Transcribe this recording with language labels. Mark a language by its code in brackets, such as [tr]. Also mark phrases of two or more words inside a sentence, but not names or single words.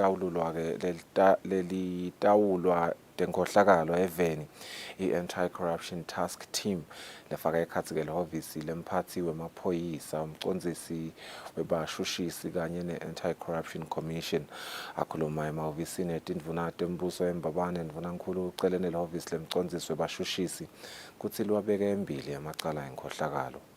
[ss] lelitawulwa tenkohlakalo eveni i-Anti-Corruption Task Team lefaka ekhatsi ke lehhovisi lemphathi wemaphoyisa umcondzisi webashushisi kanye ne-Anti-Corruption Commission akhuluma emahhovisini etindvuna tembuso eMbabane Mvunankhulu ucelene lehhovisi lemcondzisi webashushisi kutsi liwabeke embili amacala enkhohlakalo.